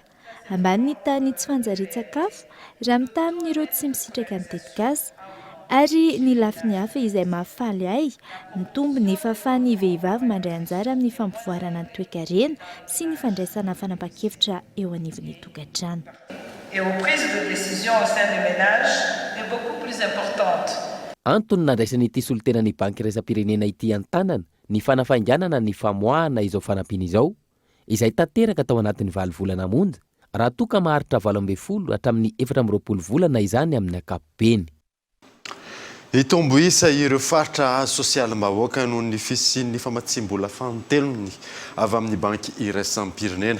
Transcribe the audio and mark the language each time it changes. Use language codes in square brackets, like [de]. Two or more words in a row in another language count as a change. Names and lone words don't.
[mg] Ambany ny tany tsy fanjarian-tsakafo raha mitaha amin'ireo tsy misitraka ny tetikasa. Ary ny lafiny hafa izay mahafaly ahy, mitombo ny fahafahan'ny vehivavy mandray anjara amin'ny fampivoarana ny toe-karena sy ny fandraisana fanapa-kevitra eo anivon'ny tokantrano. [fr] Et aux prises de décision au sein du ménage est beaucoup plus importante. [mg] Antony nandraisan'ity solotenan'ny banky iraisam-pirenena ity an-tanana ny fanafainganana ny famoahana izao fanampiana izao, izay tanteraka tao anatin'ny 20 volana monja, raha toa ka maharitra 12 hatramin'ny 14 volana izany amin'ny ankapobeny. Itombo isa ireo faritra sosialim-bahoaka noho ny fisian'ny famatsim-bola fantelony avy amin'ny banky iraisam-pirenena.